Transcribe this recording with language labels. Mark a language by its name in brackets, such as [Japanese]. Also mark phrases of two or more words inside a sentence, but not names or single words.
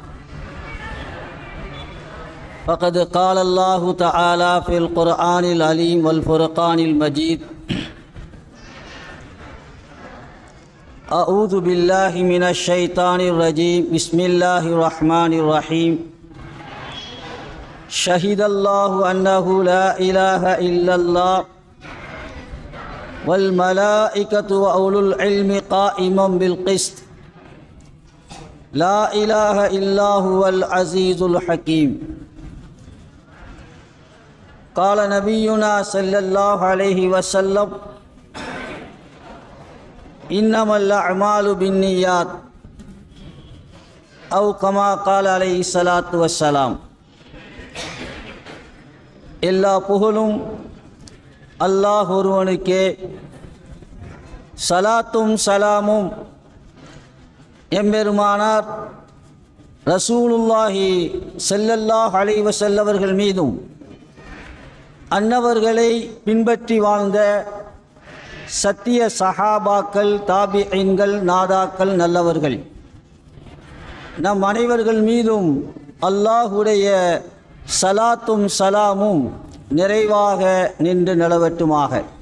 [Arabic] فقد قال الله تعالى في القرآن العليم والفرقان المجيد. أعوذ بالله من الشيطان الرجيم. بسم الله الرحمن الرحيم. شهد الله أنه لا إله إلا الله والملائكة وأولو العلم قائما بالقسط لا إله إلا هو العزيز الحكيم. قال نبينا صلى الله عليه وسلم إنما الأعمال بالنيات أو كما قال عليه الصلاة والسلام. [Tamil] எல்லா புகழும் அல்லாஹ் ஒருவனுக்கே, சலாத்தும் சலாமும் எம்பெருமானார் [Arabic] رسول الله صلى الله عليه وسلم [Tamil] அவர்கள் மீதும் அன்னவர்களை பின்பற்றி வாழ்ந்த சத்திய சஹாபாக்கள், தாபிஈன்கள், நாதாக்கள், நல்லவர்கள் நம் அனைவர்கள் மீதும் அல்லாஹுடைய சலாத்தும் சலாமும் நிறைவாக நின்று நிலவட்டுமாக.